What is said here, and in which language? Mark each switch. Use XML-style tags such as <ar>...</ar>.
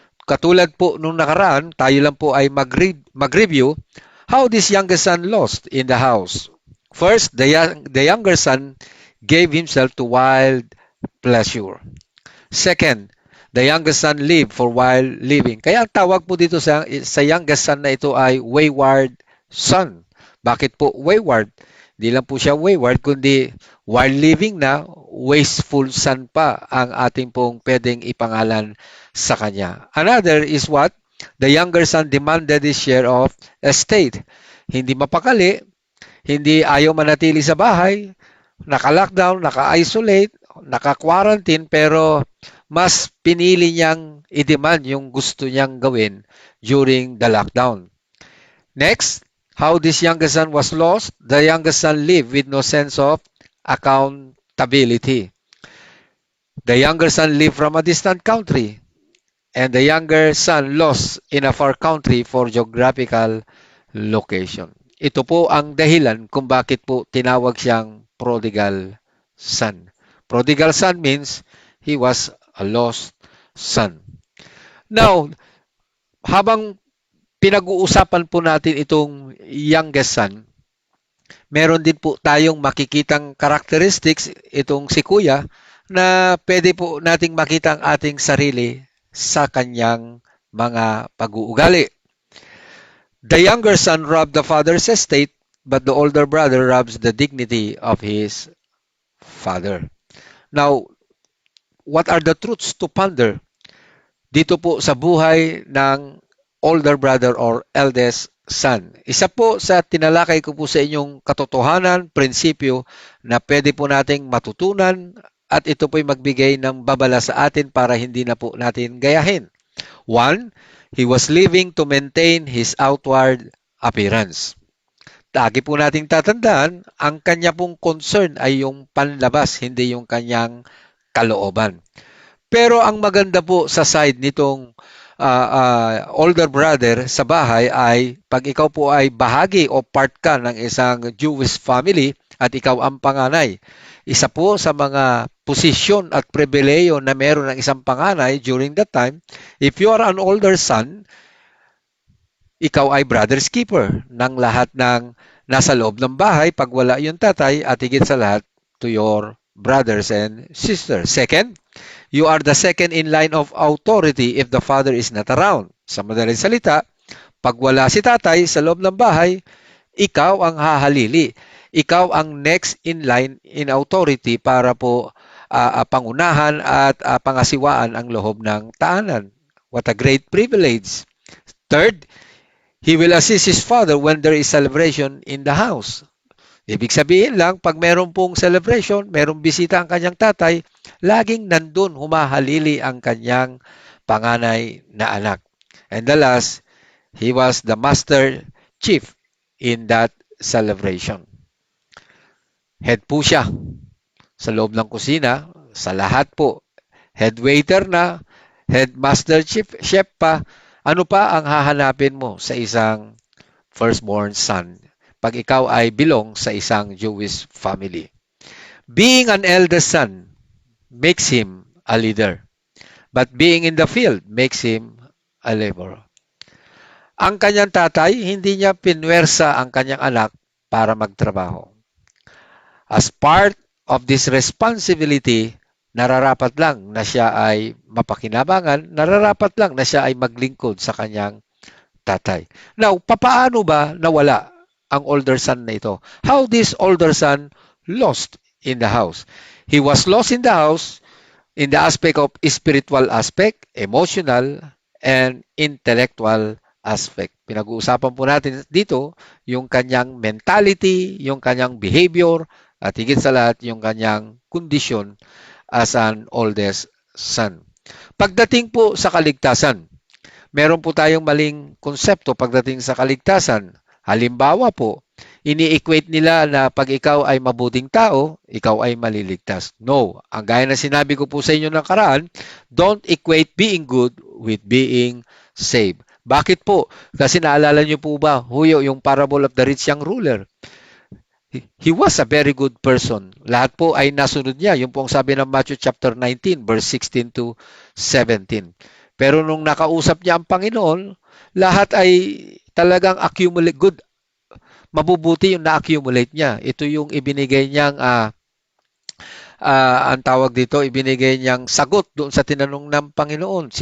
<tl>Katulad po nung nakaraan, tayo lang po ay mag-review</tl> <en>how this youngest son lost in the house. First, the younger son gave himself to wild pleasure. Second, the youngest son lived for while living.</en> <tl>Kaya ang tawag po dito sa youngest son na ito ay wayward son. Bakit po wayward? Hindi lang po siya wayward, kundi while living na, wasteful son pa ang ating pong pwedeng ipangalan sa kanya.</tl> <en>Another is what? The younger son demanded his share of estate.</en> <tl>Hindi mapakali, hindi ayaw manatili sa bahay, naka-lockdown, naka-isolate, naka-quarantine, pero mas pinili niyang i-demand yung gusto niyang gawin</tl> <en>during the lockdown. Next, how this youngest son was lost. The youngest son lived with no sense of accountability. The younger son lived from a distant country, and the younger son lost in a far country for geographical location.</en> <tl>Ito po ang dahilan kung bakit po tinawag siyang prodigal son.</tl> <en>Prodigal son means he was a lost son.</en> <tl>Now, habang pinag-uusapan po natin itong youngest son, meron din po tayong makikitang characteristics itong si Kuya na pwede po nating makita ang ating sarili sa kanyang mga pag-uugali.</tl> <en>The younger son robbed the father's estate, but the older brother robs the dignity of his father. Now, what are the truths to ponder</en> <tl>dito po sa buhay ng</tl> <en>older brother or eldest son?</en> <tl>Isa po sa tinalakay ko po sa inyong katotohanan, prinsipyo na pwede po nating matutunan at ito po'y magbigay ng babala sa atin para hindi na po natin gayahin.</tl> <en>One, he was living to maintain his outward appearance.</en> <tl>Lagi po nating tatandaan, ang kanya pong concern ay yung panlabas, hindi yung kanyang kalooban. Pero ang maganda po sa side nitong older brother sa bahay ay pag ikaw po ay bahagi o part ka ng isang Jewish family at ikaw ang panganay. Isa po sa mga posisyon at pribileyo na meron ng isang panganay</tl> <en>during that time, if you are an older son,</en> <tl>ikaw ay brother's keeper ng lahat ng nasa loob ng bahay pag wala yung tatay at higit sa lahat</tl> <en>to your brothers and sisters. Second, you are the second in line of authority if the father is not around.</en> <tl>Sa madaling salita, pag wala si tatay sa loob ng bahay, ikaw ang hahalili. Ikaw ang</tl> <en>next in line in authority</en> <tl>para po pangunahan at pangasiwaan ang loob ng taanan.</tl> <en>What a great privilege. Third, he will assist his father when there is celebration in the house.</en> <tl>Ibig sabihin lang, pag meron pong celebration, merong bisita ang kanyang tatay, laging nandun humahalili ang kanyang panganay na anak.</tl> <en>And the last, he was the master chief in that celebration.</en> <tl>Head po siya sa loob ng kusina, sa lahat po. Head waiter na, head master chef pa, ano pa ang hahanapin mo sa isang firstborn son pag ikaw ay belong sa isang Jewish family?</tl> <en>Being an eldest son makes him a leader, but being in the field makes him a laborer.</en> <tl>Ang kanyang tatay, hindi niya pinwersa ang kanyang anak para magtrabaho.</tl> <en>As part of this responsibility,</en> <tl>nararapat lang na siya ay mapakinabangan, nararapat lang na siya ay maglingkod sa kanyang tatay. Now, papaano ba nawala ang older son na ito?</tl> <en>How this older son lost in the house? He was lost in the house in the aspect of spiritual aspect, emotional, and intellectual aspect.</en> <tl>Pinag-uusapan po natin dito yung kanyang mentality, yung kanyang behavior, at higit sa lahat yung kanyang kondisyon</tl> <en>as an oldest son.</en> <tl>Pagdating po sa kaligtasan, meron po tayong maling konsepto pagdating sa kaligtasan. Halimbawa po, ini-equate nila na pag ikaw ay mabuting tao, ikaw ay maliligtas. No, ang gaya na sinabi ko po sa inyo ng karaan,</tl> <en>don't equate being good with being saved.</en> <tl>Bakit po? Kasi naalala niyo po ba, Huyo, yung</tl> <en>parable of the rich young ruler? He was a very good person.</en> <tl>Lahat po ay nasunod niya. Yung po ang sabi ng Matthew chapter 19, verse 16 to 17. Pero nung nakausap niya ang Panginoon, lahat ay talagang accumulate good. Mabubuti yung na-accumulate niya. Ito yung ibinigay niyang, ang tawag dito, ibinigay niyang sagot doon sa tinanong ng Panginoon.</tl>